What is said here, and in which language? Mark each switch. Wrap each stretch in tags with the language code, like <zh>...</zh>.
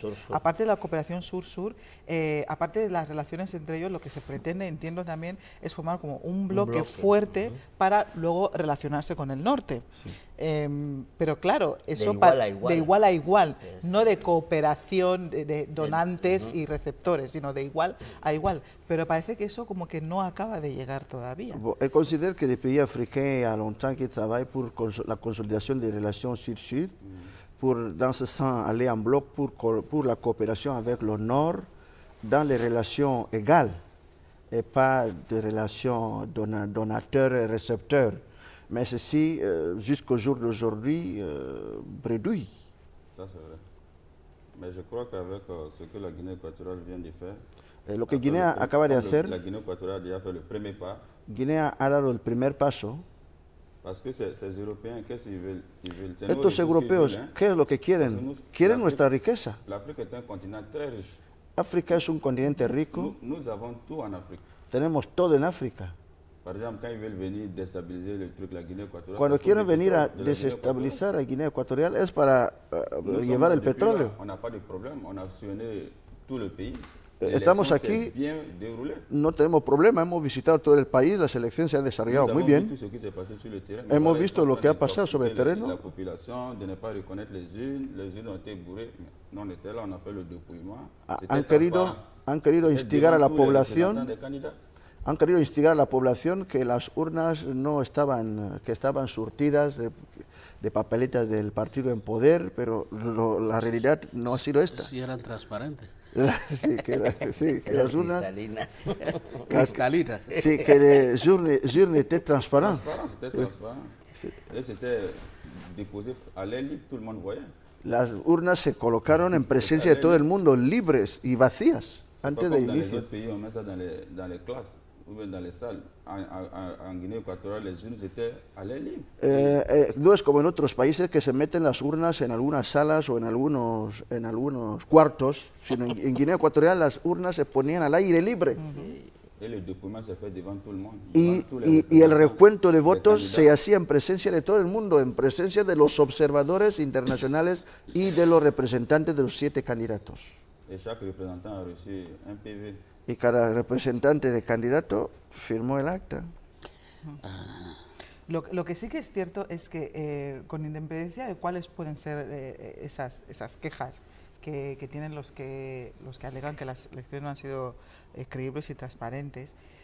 <es>Aparte de la cooperación sur-sur, aparte de las relaciones entre ellos, lo que se pretende, entiendo también, es formar como un bloque fuerte para luego relacionarse con el norte. Sí. Pero claro, eso de igual a igual, no de cooperación de donantes y receptores, sino de igual a igual. Pero parece que eso como que no acaba de llegar todavía.</es> <fr>Je considère que les pays africains, il y a longtemps qu'ils travaillent pour la consolidation des relations sud-sud, pour dans ce sens aller en bloc pour la coopération avec le nord dans les relations égales et pas de relations donateurs et récepteurs. Mais ceci, jusqu'au jour d'aujourd'hui, bredouille. Ça, c'est vrai. Mais je crois qu'avec ce que la Guinée équatoriale vient de faire,</fr> <es>lo que Guinea acaba de hacer,</es> <fr>la Guinea équatoriale a déjà fait le premier pas.</fr> <es>Guinea ha dado el primer paso.</es> <fr>Parce que ces Européens, qu'est-ce qu'ils veulent?</fr> <es>Estos europeos, ¿qué es lo que quieren? Quieren nuestra riqueza.</es> <fr>L'Afrique est un continent très riche.</fr> <es>África es un continente rico.</es> <fr>Nous avons tout en Afrique.</fr> <es>Tenemos todo en África.</es> <fr>Par exemple, quand ils veulent venir déstabiliser le truc, la Guinée équatoriale.</fr> <es>Cuando quieren venir a desestabilizar a Guinea Ecuatorial es para llevar el petróleo.</es> <fr>On n'a pas de problème, on a sillonné tout le pays.</fr> <es>Estamos aquí, no tenemos problema, hemos visitado todo el país, las elecciones se han desarrollado muy bien. Hemos visto lo que ha pasado sobre el terreno. La población</es> <fr>de ne pas reconnaître les urnes ont été bourrées. No, on était là, on a fait le dépouillement.</fr> <es>Han querido instigar a la población. Han querido instigar a la población que las urnas no estaban, que estaban surtidas de papeletas del partido en poder, pero la realidad no ha sido esta. Sí, eran transparentes. Sí, que las urnas... Cristalinas.</es> <fr>Sí, que les urnes étaient transparentes. C'était transparent. Et c'était déposé à l'air libre, tout le monde voyait.</fr> <es>Las urnas se colocaron en presencia de todo el mundo, libres y vacías, antes del inicio.</es> <fr>Dans les autres pays, on met ça dans les classes. Ou bien dans les salles. En Guinea Ecuatorial, les urnes étaient à l'air libre.</fr> <es>No es como en otros países que se meten las urnas en algunas salas o en algunos cuartos, sino en Guinea Ecuatorial las urnas se ponían al aire libre. Sí.</es> <fr>Et le dépouillement se fait devant tout le monde.</fr> <es>Y el recuento de votos se hacía en presencia de todo el mundo, en presencia de los observadores internacionales y de los representantes de los 7 candidatos.</es> <fr>Et chaque représentant a reçu un PV.</fr> <es>Y cada representante de candidato firmó el acta. Lo que sí que es cierto es que con independencia de cuáles pueden ser esas quejas que tienen los que alegan que las elecciones no han sido creíbles y transparentes,</es>